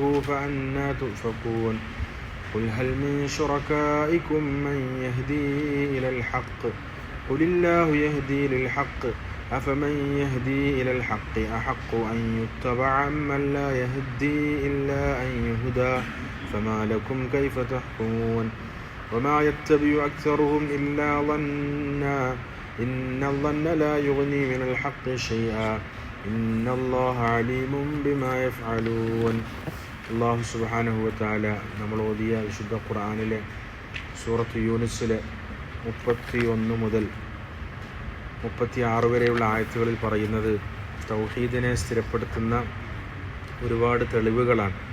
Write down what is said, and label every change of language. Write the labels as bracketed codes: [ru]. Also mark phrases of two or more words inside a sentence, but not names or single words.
[ar] فأنى تؤفكون قل هل من شركائكم من يهدي إلى الحق قل الله يهدي للحق أفمن يهدي إلى الحق أحق أن يتبع من لا يهدي إلا أن يهدى فما لكم كيف تحكمون وما يتبع أكثرهم إلا ظنا إن الظن لا يغني من الحق شيئا إن الله عليم بما يفعلون. الله سبحانه وتعالى [ml] നമ്മൾ ഓതിയ വിശുദ്ധ ഖുർആനിലെ സൂറത്ത് യൂനുസിലെ 31 മുതൽ 36 വരെയുള്ള ആയത്തുകളിൽ പറയുന്നത് തൗഹീദിനെ സ്ഥിരപ്പെടുത്തുന്ന ഒരുപാട് തെളിവുകളാണ്.